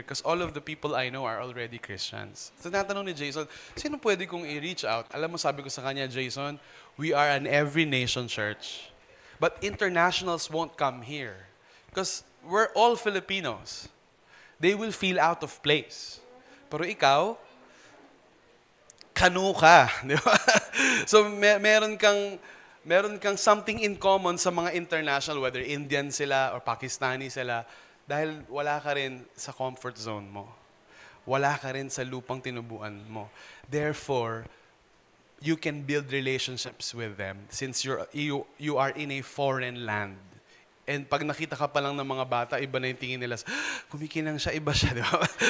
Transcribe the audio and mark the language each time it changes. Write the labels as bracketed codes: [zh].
[en] Because all of the people I know are already Christians. [tl] So natanong ni Jason, sino pwede kong i-reach out? Alam mo, sabi ko sa kanya, [en] Jason, we are an every nation church. But internationals won't come here because we're all Filipinos. They will feel out of place. [tl] Pero ikaw, kanu ka. Di ba? So meron kang meron kang something in common sa mga international, whether Indian sila or Pakistani sila, dahil wala ka rin sa comfort zone mo. Wala ka rin sa lupang tinubuan mo. [en] Therefore, you can build relationships with them since you are in a foreign land. [tl] And pag nakita ka pa lang ng mga bata, iba na yung tingin nila, kumikinang siya, iba siya, di ba?